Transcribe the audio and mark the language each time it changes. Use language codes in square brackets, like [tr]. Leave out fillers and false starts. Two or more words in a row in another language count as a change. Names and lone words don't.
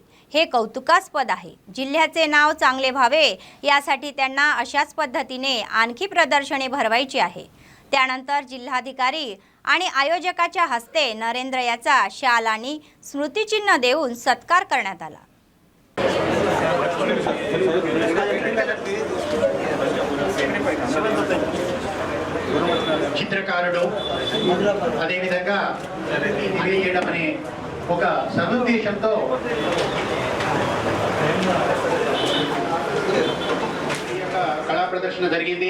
[mr] हे कौतुकास्पद आहे। जिल्ह्याचे नाव चांगले व्हावे यासाठी त्यांना अशाच पद्धतीने आणखी प्रदर्शने भरवायची आहे। त्यानंतर जिल्हाधिकारी आणि आयोजकाच्या हस्ते नरेंद्र याचा शाल आणि स्मृतिचिन्ह देऊन सत्कार करण्यात आला। [te] చిత్రకారుడు అదేవిధంగా తెలియజేయడం అనే ఒక సదుద్దేశంతో కళా ప్రదర్శన జరిగింది।